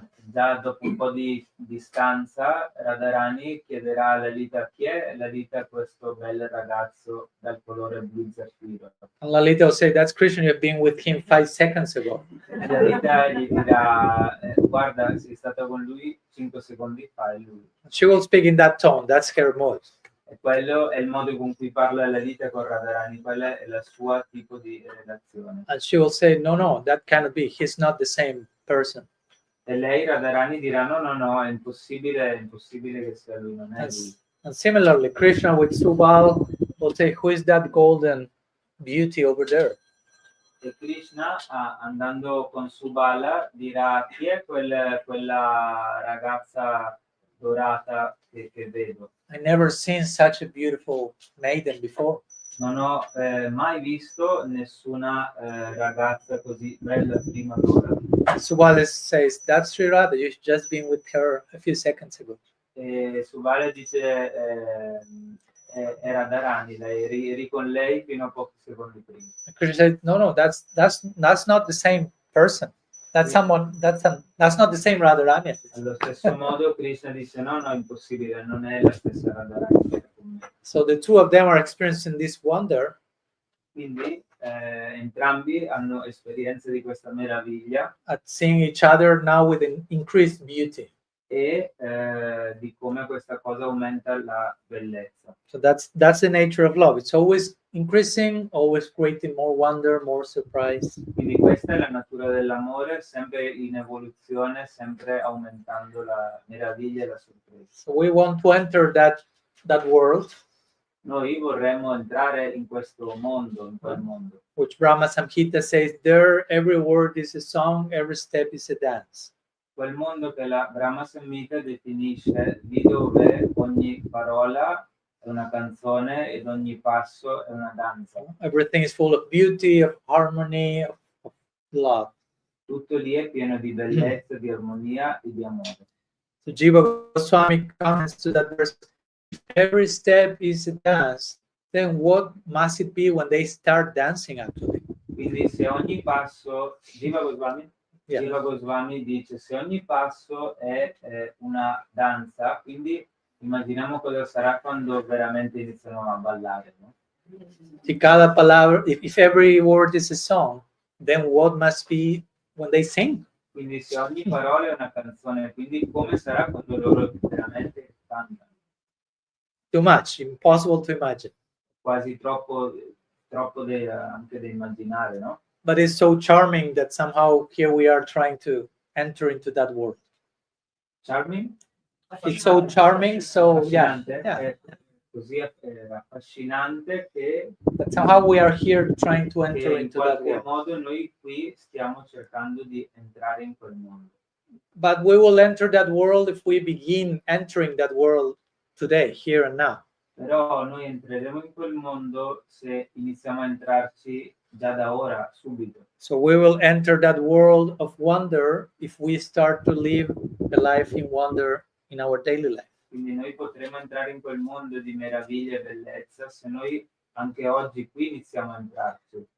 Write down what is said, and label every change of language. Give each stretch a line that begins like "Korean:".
Italian: Già dopo un po' di distanza Radharani chiederà a Lalita chi è. Lalita, questo bel ragazzo dal colore blu zaffiro.
English: And Lalita will say, "That's Krishna. You've been with him 5 seconds ago."
Italian: Lalita gli dirà guarda, sei stata con lui 5 secondi fa, è lui.
English: She will speak in that tone. That's her mode.
Italian: E quello è il modo con cui parla Lalita con Radharani, quella è la sua tipo di relazione.
English: And she will say, no, that cannot be. He's not the same person.
Italian: E lei, Radharani, dirà no, è impossibile che sia lui, non è lui.
English: And similarly, Krishna with Subal will say, "Who is that golden beauty over there?"
Italian: E Krishna, andando con Subala, dirà chi è quella ragazza dorata che vedo.
English: I never seen such a beautiful maiden before.
Italian: Non ho mai visto nessuna ragazza così bella prima d'ora.
English: Subal says, "That's Sri Radha. You've just been with her a few seconds ago."
Italian: E Subala dice è Radharani, eri con lei fino a pochi secondi prima.
English: Krishna said, no, that's not the same person. That's someone. That's not the same Radharani.
Italian: Allo stesso modo Krishna dice no, impossibile, non è la stessa Radharani che era con me.
English: So the two of them are experiencing this wonder.
Italian: Quindi entrambi hanno esperienze di questa meraviglia
English: At seeing each other now with an increased beauty.
Italian: e di come questa cosa aumenta la bellezza.
English: So that's the nature of love. It's always increasing, always creating more wonder, more surprise.
Italian: Quindi questa è la natura dell'amore, sempre in evoluzione, sempre aumentando la meraviglia e la sorpresa.
English: So we want to enter that world,
Italian: Noi vorremmo entrare in questo mondo, in quel mondo.
English: which Brahma Samhita says, there every word is a song, every step is a dance.
Italian: Quel mondo che la Brahma Samhita definisce di dove ogni parola è una canzone ed ogni passo è una danza.
English: Everything is full of beauty, of harmony, of love.
Italian: Tutto lì è pieno di bellezza, di armonia e di amore.
English: So Jiva Goswami comments to that verse, if every step is a dance, then what must it be when they start dancing actually?
Italian: Quindi se ogni passo, Jiva Goswami?
English: Yeah.
Italian: Jiva Goswami dice se ogni passo è una danza, quindi immaginiamo cosa sarà quando veramente iniziano a ballare, no?
Spanish: Si cada palabra,
English: if every word is a song, then what must be when they sing?
Italian: Quindi se ogni parola è una canzone, quindi come sarà quando loro veramente cantano?
English: Too much, impossible to imagine.
Italian: Quasi troppo anche da immaginare, no?
English: But it's so charming that somehow here we are trying to enter into that world. Charming? It's so charming, so yeah.
Italian: Affascinante,
English: Yeah.
Italian: è così affascinante che
English: But somehow we are here trying to enter
Italian: in
English: into that
Italian: qualche
English: world.
Italian: modo noi qui stiamo cercando di entrare in quel mondo.
English: But we will enter that world if we begin entering that world today, here and now.
Italian: Però noi entreremo in quel mondo se iniziamo a entrarci già da ora, subito.
English: So we will enter that world of wonder if we start to live a life in wonder in our daily life.
Italian: Quindi noi potremo entrare in quel mondo di meraviglia e bellezza se noi anche oggi qui iniziamo a entrarci.